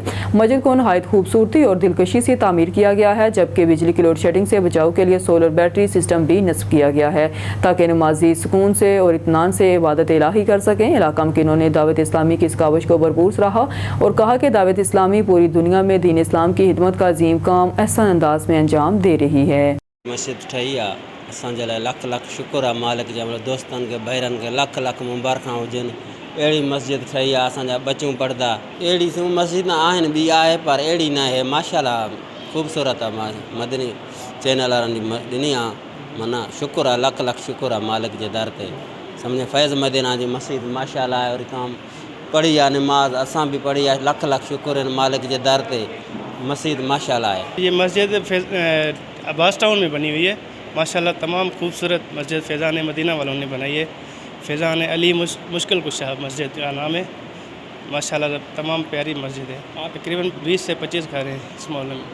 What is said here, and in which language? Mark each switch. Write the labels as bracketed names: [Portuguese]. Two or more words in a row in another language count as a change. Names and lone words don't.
[Urdu] مسجد کو نہایت خوبصورتی اور دلکشی سے تعمیر کیا گیا ہے، جبکہ بجلی کی [English] load shedding [Urdu] سے بچاؤ کے لیے [English] solar battery system [Urdu] بھی نصب کیا گیا ہے، تاکہ نمازی سکون سے اور اطمینان سے عبادت الٰہی کر سکیں. علاقہ مکینوں نے دعوت اسلامی کی اس کاوش کو بھرپور سراہا اور کہا کہ دعوت اسلامی پوری دنیا میں دین اسلام کی خدمت کا عظیم کام احسن انداز میں انجام دے رہی ہے. [Sindhi] मस्जिद ठही आहे, असांजे लाइ लख लख शुक्र आहे मालिक जा, दोस्तनि खे भाइरनि खे लख लख मुबारकां हुजनि। अहिड़ी मस्जिद ठही आहे, असांजा बच्चूं पढ़ंदा। अहिड़ी मस्जिद आहिनि, ॿी आहे पर अहिड़ी न आहे। माशाल्लाह ख़ूबसूरत आहे। मदनी चैनल वारनि ॾिनी आहे, माना शुक्र आहे, लख लख शुक्र आहे मालिक जे दर ते। सम्झे फैज़ मदीना जी मस्जिद माशाल्लाह आहे और काम पढ़ी आहे, नमाज असां भी पढ़ी आहे। लख लख शुक्र आहिनि मालिक जे दर ते। [Urdu] مسجد ماشاءاللہ ہے. یہ مسجد عباس ٹاؤن میں بنی ہوئی ہے۔ ماشاءاللہ تمام خوبصورت مسجد فیضان مدینہ والوں نے بنائی ہے. فیضان علی مشکل کشا مسجد کا نام ہے. ماشاءاللہ تمام پیاری مسجد ہے۔ تقریباً 20 سے 25 گھر ہیں اس محلے میں.